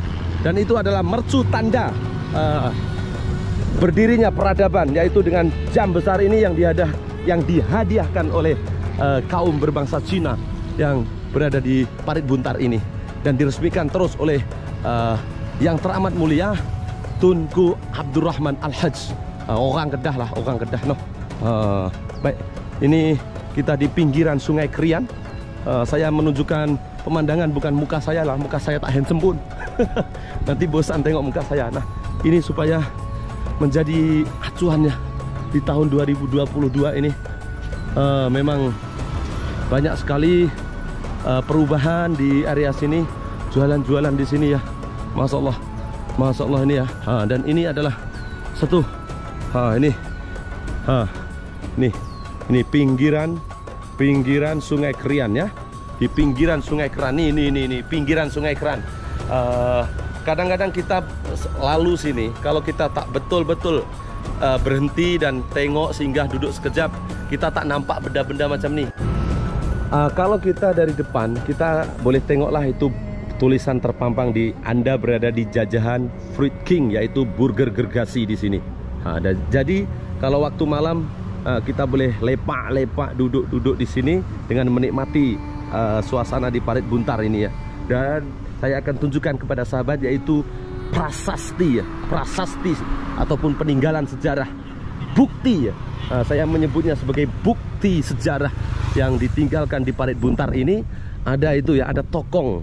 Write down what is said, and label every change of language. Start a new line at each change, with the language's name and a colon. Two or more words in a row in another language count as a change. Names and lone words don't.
Malay: Dan itu adalah mercu tanda berdirinya peradaban, yaitu dengan jam besar ini yang dihadiahkan oleh kaum berbangsa Cina yang berada di Parit Buntar ini, dan diresmikan terus oleh yang teramat mulia Tunku Abdurrahman Al-Hajj, orang Kedah lah, orang Kedah noh. Baik, ini kita di pinggiran Sungai Krian. Saya menunjukkan pemandangan, bukan muka saya lah, muka saya tak handsome pun. Nanti bosan tengok muka saya. Nah, ini supaya menjadi acuannya di tahun 2022 ini. Memang banyak sekali perubahan di area sini, jualan-jualan di sini ya,
Arabic: ما شاء الله
Malay: ini ya. Dan ini adalah satu, ini pinggiran Sungai Krian ya, di pinggiran Sungai Krian ini pinggiran Sungai Krian. Kadang-kadang kita lalu sini, kalau kita tak betul-betul berhenti dan tengok, singgah duduk sekejap, kita tak nampak benda-benda macam ni. Kalau kita dari depan, kita boleh tengoklah itu tulisan terpampang di Anda berada di jajahan Fruit King, yaitu burger gergasi di sini. Jadi kalau waktu malam kita boleh lepak-lepak, duduk-duduk di sini dengan menikmati suasana di Parit Buntar ini ya. Dan saya akan tunjukkan kepada sahabat yaitu prasasti ya, prasasti ataupun peninggalan sejarah, bukti ya. Saya menyebutnya sebagai bukti sejarah yang ditinggalkan di Parit Buntar ini. Ada itu ya, ada tokong.